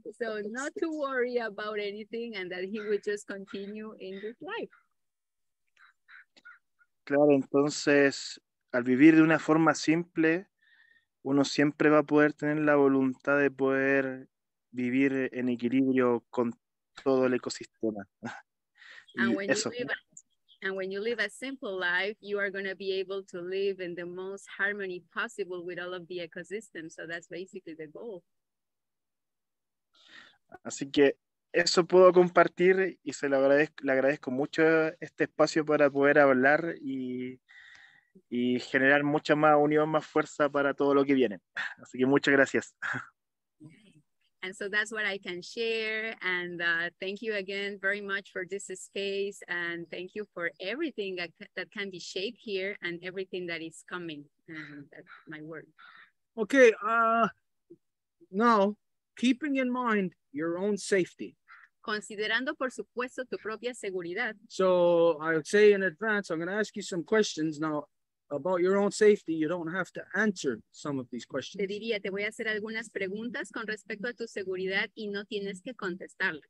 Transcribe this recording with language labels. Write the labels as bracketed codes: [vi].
[en] So not to worry about anything, and that he would just continue in this life. [es] Claro, entonces al vivir de una forma simple, uno siempre va a poder tener la voluntad de poder vivir en equilibrio con todo el ecosistema. [en] And when you live a simple life, you are going to be able to live in the most harmony possible with all of the ecosystem. So that's basically the goal. [es] Así que eso puedo compartir y le agradezco mucho este espacio para poder hablar y generar mucha más unión, más fuerza para todo lo que viene. Así que muchas gracias. [en] And so that's what I can share. And thank you again very much for this space. And thank you for everything that can be shaped here and everything that is coming. That's my word. Okay. Now, keeping in mind your own safety. [es] Considerando, por supuesto, tu propia seguridad. [en] So I would say in advance, I'm going to ask you some questions. Now, about your own safety, you don't have to answer some of these [es] Te [en] questions. [es] diría, te voy a hacer algunas preguntas con respecto a tu seguridad y no tienes que contestarlas.